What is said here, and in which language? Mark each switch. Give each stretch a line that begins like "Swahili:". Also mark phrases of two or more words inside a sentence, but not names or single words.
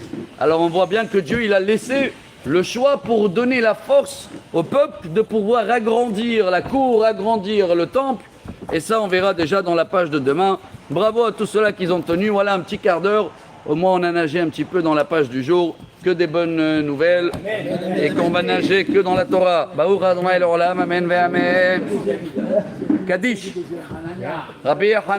French: Alors on voit bien que Dieu il a laissé le choix pour donner la force au peuple de pouvoir agrandir la cour, agrandir le temple. Et ça, on verra déjà dans la page de demain. Bravo à tous ceux-là qui ont tenu. Voilà un petit quart d'heure. Au moins, on a nagé un petit peu dans la page du jour. Que des bonnes nouvelles. Et qu'on va nager que dans la Torah.
Hebrew: ברוך אדוני לעולם. אמן ואמן. קדיש. Rabbi Yochanan.